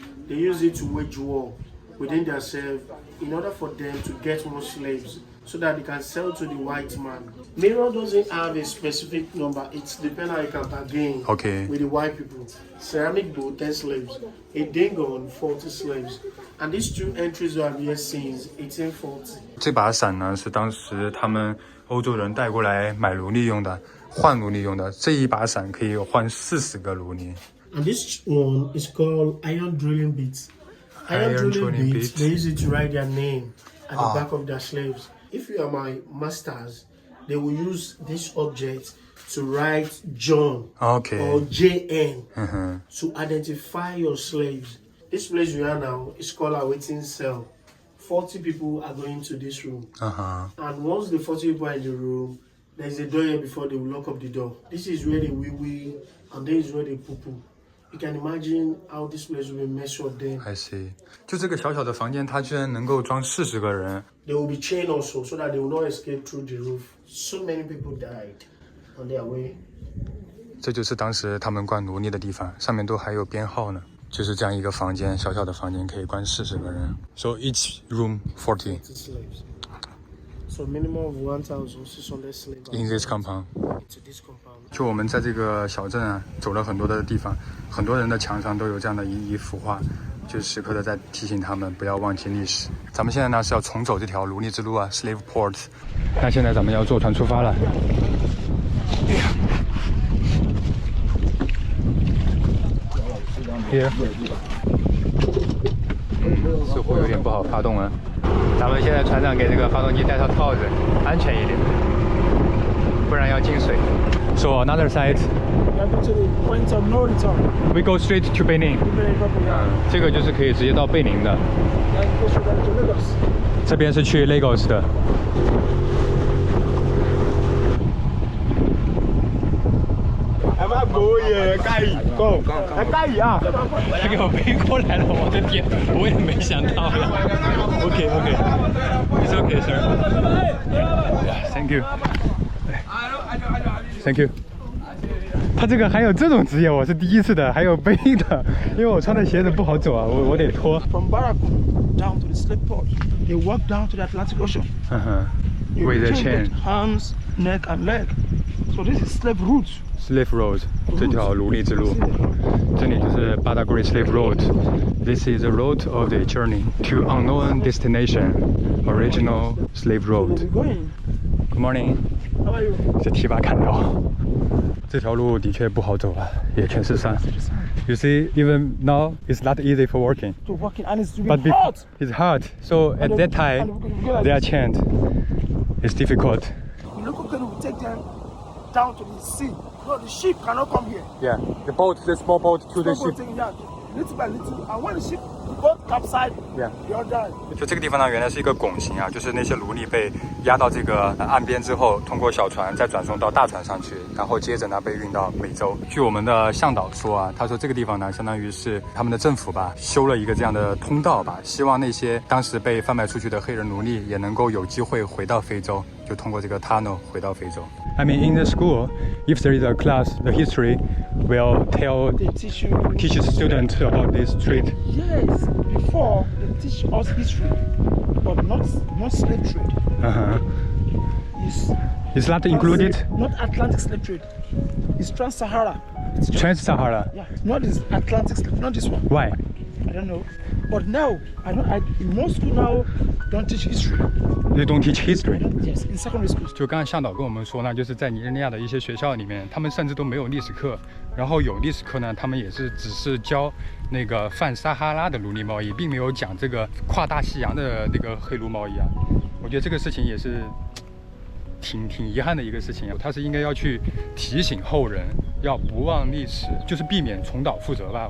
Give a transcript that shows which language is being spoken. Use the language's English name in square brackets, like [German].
[English] They use it to wage war within themselves in order for them to get more slaves so that they can sell to the white man. Mirror doesn't have a specific number. It's depending how you can bargain Okay. with the white people. Ceramic boat, 10 slaves. A dingo, 40 slaves. And these two entries we have here since 1840. [Chinese] 这把伞呢是当时他们欧洲人带过来买奴隶用的，换奴隶用的。这一把伞可以换40个奴隶。 [English] And this one is called iron drilling bits. Iron drilling bits. They use it to write their name at the back of their slaves. If you are my masters, they will use this object to write John Okay. or JN to identify your slaves. This place we are now is called a waiting cell. 40 people are going to this room. And once the 40 people are in the room, there's a door here before they will lock up the door. This is where they wee and this is where they poo-poo. You can imagine how this place will be measured then. [Chinese] I see。就这个小小的房间，它居然能够装40个人。 [English] They will be chained also so that they will not escape through the roof. So many people died on their way. [Chinese] 这就是当时他们关奴隶的地方，上面都还有编号呢。就是这样一个房间，小小的房间可以关40个人。 So each room 40 [English] Slaves. So minimum of 1,600 slaves in this compound. into this compound. [Chinese] 就我们在这个小镇啊，走了很多的地方，很多人的墙上都有这样的一幅画，就是时刻的在提醒他们不要忘记历史。咱们现在呢是要重走这条奴隶之路啊 ，Slave Port。那现在咱们要坐船出发了。 [English] Here。 [Chinese] 似乎有点不好发动啊。咱们现在船长给这个发动机戴上套子，安全一点，不然要进水。 [English] So another side. We are going to the point of no return. We go straight to Benin. [Chinese] 这个就是可以直接到贝宁的。 [English] Then go straight to Lagos. [Chinese] 这边是去 Lagos 的。他给我背过来了，我的天，我也没想到呀。 [English] OK，It's okay, sir. Thank you. Thank you. [Chinese] 他这个还有这种职业，我是第一次的，还有背的，因为我穿的鞋子不好走啊，我得脱。 [English] From Barracoon down to the slave port, they walk down to the Atlantic Ocean. With a chain. Arms, neck, and leg. So this is slave route. [Chinese] Slave Road 这条奴隶之路，这里就是 Badagry Slave Road. [English] This is the road of the journey to unknown destination. Original Slave Where Road. we going? Good morning. How are you? [Chinese] 这提拔看到，这条路的确不好走啊，也全是山。 [English] You see, even now it's not easy for walking. To walking and it's But hot. it's hard. So at that time, they are chained. It's difficult. The local people will take them down to the sea. No, the ship cannot come here. Yeah, the small boat to the People taking that little by little, and when the boat capsized, Yeah. they all died. [Chinese] 就这个地方呢，原来是一个拱形啊，就是那些奴隶被押到这个岸边之后，通过小船再转送到大船上去，然后接着呢被运到美洲。据我们的向导说啊，他说这个地方呢，相当于是他们的政府吧，修了一个这样的通道吧，希望那些当时被贩卖出去的黑人奴隶也能够有机会回到非洲，就通过这个 tunnel 回到非洲。 [English] I mean, in the school, if there is a class, the history will They teach you. teach students about this trade. Yes, before they teach us history, but not slave trade. It's not included. Not Atlantic slave trade. It's Trans-Sahara. Trans-Sahara. Yeah, not this Atlantic slave, not this one. Why? I don't know. But now, in most school now don't teach history. They don't teach history. Yes, in secondary schools. [Chinese] 就刚刚向导跟我们说呢，就是在尼日利亚的一些学校里面，他们甚至都没有历史课，然后有历史课呢，他们也是只是教那个泛撒哈拉的奴隶贸易，并没有讲这个跨大西洋的那个黑奴贸易啊。我觉得这个事情也是挺遗憾的一个事情啊，他是应该要去提醒后人，要不忘历史，就是避免重蹈覆辙吧。